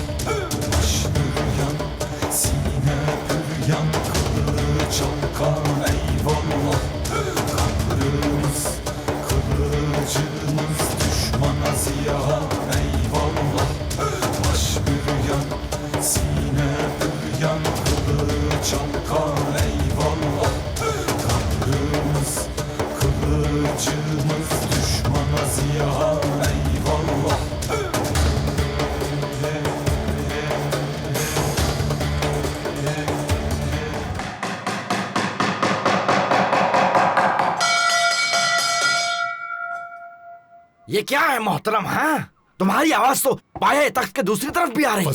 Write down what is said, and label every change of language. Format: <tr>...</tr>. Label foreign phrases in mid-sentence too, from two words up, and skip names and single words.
<tr>Baş büryan sine püryan kılıç alkan eyvallah, kahrımız kılıcımız düşmana ziyan eyvallah. Baş büryan sine püryan kılıç alkan eyvallah, kahrımız kılıcımız düşmana ziyan eyvallah.</tr> <ur>یہ کیا ہے محترم? ہاں، تمہاری آواز تو پایۂ تخت کے دوسری طرف بھی آ رہی ہے.</ur>